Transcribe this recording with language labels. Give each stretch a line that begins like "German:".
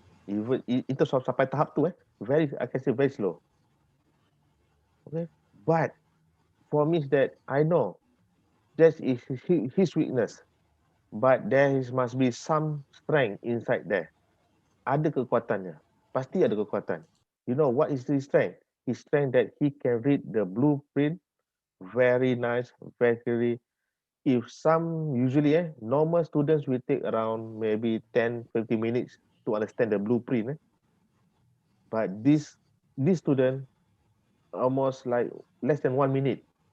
English: Even
Malay: itu sampai tahap tu
English: very, I can say very slow. Okay, but for me is that I know that is his weakness, but there must be some strength inside there.
Malay: Ada kekuatannya, pasti ada kekuatan.
English: You know what is his strength? His strength that he can read the blueprint very nice, very. If some usually normal students will take around maybe 10-15 minutes to understand the blueprint. But this student almost like less than 1 minute.